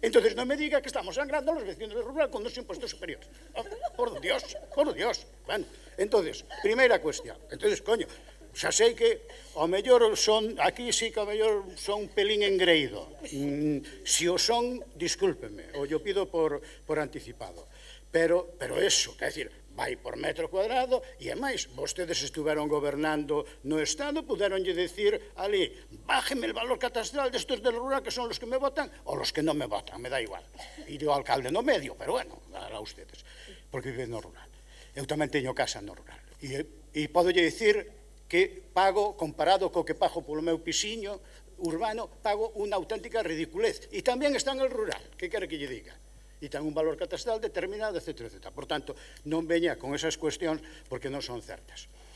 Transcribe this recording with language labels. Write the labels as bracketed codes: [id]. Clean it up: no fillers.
[es] Entonces no me diga que estamos sangrando a los vecinos del rural con 2 impuestos superiores. Oh, por Dios, por Dios. Bueno, entonces, primeira cuestión. [gl] Entonces, coño, xa sei que ao mellor son, aquí sí que ao mellor son un pelín engreído. Si o son, discúlpeme, o yo pido por anticipado. Pero eso, quer decir, vai por metro cuadrado, e é máis, vostedes estuveron gobernando no Estado, puderonlle decir ali, [es] bájeme el valor catastral destos del rural que son los que me votan, ou los que non me votan, me da igual. [gl] E o alcalde no medio, pero bueno, a ustedes, porque viven no rural. Eu tamén teño casa no rural. E podolle dicir que pago, comparado co que pago polo meu pisiño urbano, pago unha auténtica ridiculez. E tamén está en el rural, que quere que lle diga? E ten un valor catastral determinado, etc. Por tanto, non veña con esas cuestións porque non son certas.